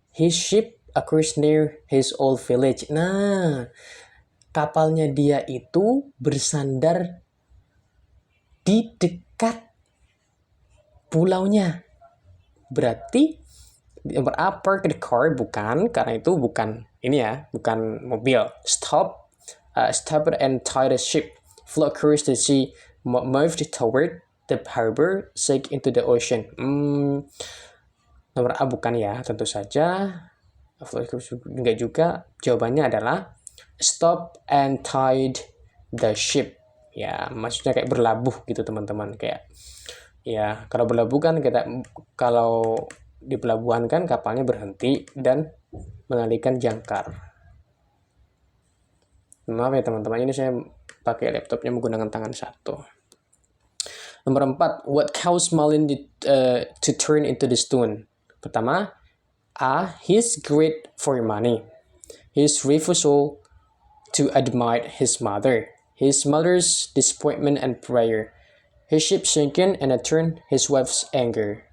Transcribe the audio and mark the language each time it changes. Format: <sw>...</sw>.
<en>His ship occurs near his old village.</en> <id>Nah, kapalnya dia itu bersandar di dekat pulaunya. Berarti nomor A,</id> <en>park the car,</en> <id>bukan, karena itu bukan ini ya, bukan mobil.</id> <en>Stop and tie the ship. Flow across the sea, moved toward the harbor, sank into the ocean.</en> <id>Nomor A bukan ya, tentu saja.</id> <en>Flow</en> <id>enggak juga. Jawabannya adalah</id> <en>stop and tied the ship.</en> <id>Ya, maksudnya kayak berlabuh gitu teman-teman, kayak ya kalau berlabuh kan kita kalau di pelabuhan kan kapalnya berhenti dan mengalihkan jangkar. Maaf ya teman-teman, ini saya pakai laptopnya menggunakan tangan satu.</id> <en>Nomor 4, what caused Malin to turn into the stone?</en> <id>Pertama, A,</id> <en>his greed for money. His refusal to admire his mother. His mother's disappointment and prayer. His ship sinking and a turn his wife's anger.</en>